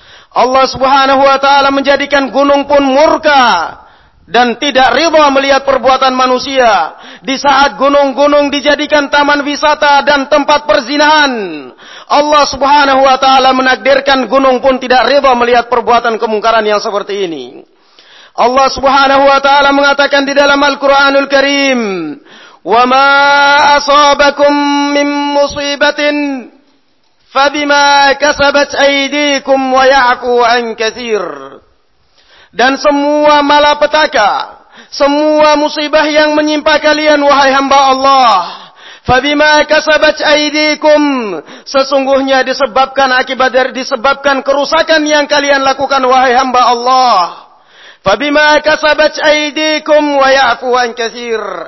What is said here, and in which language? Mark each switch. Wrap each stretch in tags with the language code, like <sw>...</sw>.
<id>Allah subhanahu wa ta'ala menjadikan gunung pun murka dan tidak ridha melihat perbuatan manusia. Di saat gunung-gunung dijadikan taman wisata dan tempat perzinahan, Allah subhanahu wa ta'ala menakdirkan gunung pun tidak ridha melihat perbuatan kemungkaran yang seperti ini. Allah subhanahu wa ta'ala mengatakan di dalam Al-Quranul Karim,</id> <ar>وَمَا أَصَابَكُمْ مِنْ مُصِيبَةٍ فَبِمَا كَسَبَتْ أَيْدِيكُمْ وَيَعْقُوا عَنْ كَثِيرٍ.</ar> <id>Dan semua malapetaka, semua musibah yang menimpa kalian, wahai hamba Allah,</id> <ar>فَبِمَا كَسَبَتْ أَيْدِيكُمْ,</ar> <id>sesungguhnya disebabkan akibat dari, disebabkan kerusakan yang kalian lakukan, wahai hamba Allah,</id> <ar>فَبِمَا كَسَبَتْ أَيْدِيكُمْ وَيَعْفُوا عَنْ كَثِيرٍ.</ar>